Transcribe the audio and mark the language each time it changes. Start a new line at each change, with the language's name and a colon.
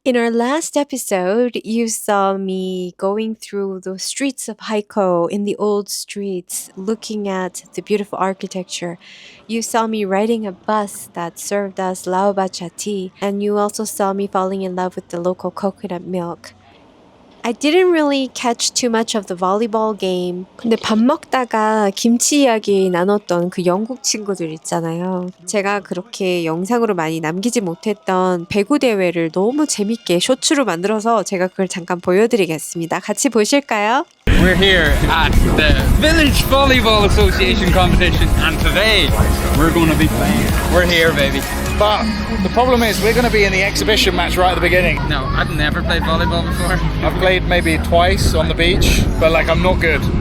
English: In our last episode, you saw me going through the streets of Haikou in the old streets, looking at the beautiful architecture. You saw me riding a bus that served us laobacha tea, and you also saw me falling in love with the local coconut milk. I didn't really catch too much of the volleyball game.
Korean: 근데 밥 먹다가 김치 이야기 나눴던 그 영국 친구들 있잖아요. 제가 그렇게 영상으로 많이 남기지 못했던 배구 대회를 너무 재밌게 쇼츠로 만들어서 제가 그걸 잠깐 보여드리겠습니다. 같이 보실까요?
English: We're here at the Village Volleyball Association competition, and today we're going to be playing. We're here, baby. But the problem is we're going to be in the exhibition match right at the beginning. No, I've never played volleyball before. I've played maybe twice on the beach, but I'm not good.